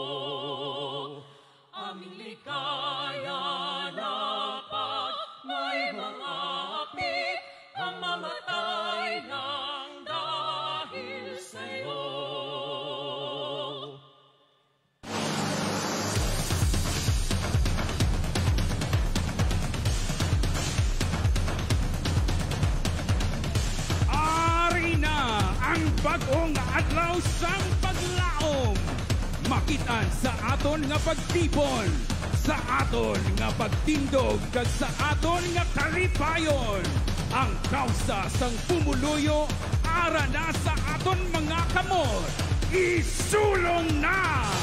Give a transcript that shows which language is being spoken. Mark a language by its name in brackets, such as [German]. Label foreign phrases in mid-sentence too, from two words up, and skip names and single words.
[Filipino] Aming ligaya na pag may mga api, ang mamatay ng dahil sa'yo. [Hiligaynon] Ang bagong adlaw sang paglaom, makitaan sa aton nga pagtipon, sa aton nga pagtindog, kag sa aton nga kalipayon. Ang kausa sang pumuluyo, ara na sa aton mga kamot, isulong na!